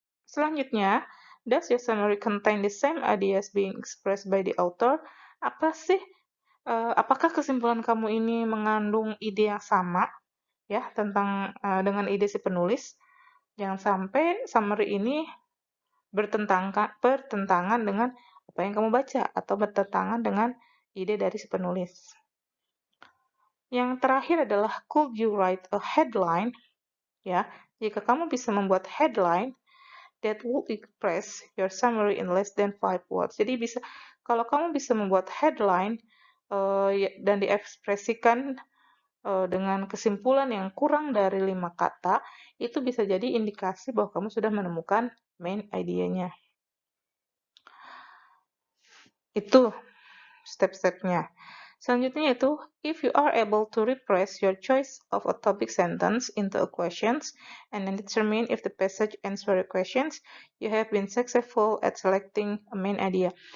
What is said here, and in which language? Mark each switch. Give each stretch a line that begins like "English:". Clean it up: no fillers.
English: Selanjutnya, does your summary contain the same ideas being expressed by the author?
Indonesian: Apakah kesimpulan kamu ini mengandung ide yang sama ya tentang dengan ide si penulis? Jangan sampai summary ini bertentangan dengan apa yang kamu baca atau bertentangan dengan ide dari si penulis. Yang terakhir adalah
English: could you write a headline?
Indonesian: Ya, jika kamu bisa membuat headline
English: that would express your summary in less than 5 words.
Indonesian: Jadi kalau kamu bisa membuat headline dan diekspresikan dengan kesimpulan yang kurang dari 5 kata, itu bisa jadi indikasi bahwa kamu sudah menemukan main idea-nya. Itu step-stepnya. Selanjutnya itu,
English: if you are able to repress your choice of a topic sentence into a questions and then determine if the passage answer your questions, you have been successful at selecting a main idea.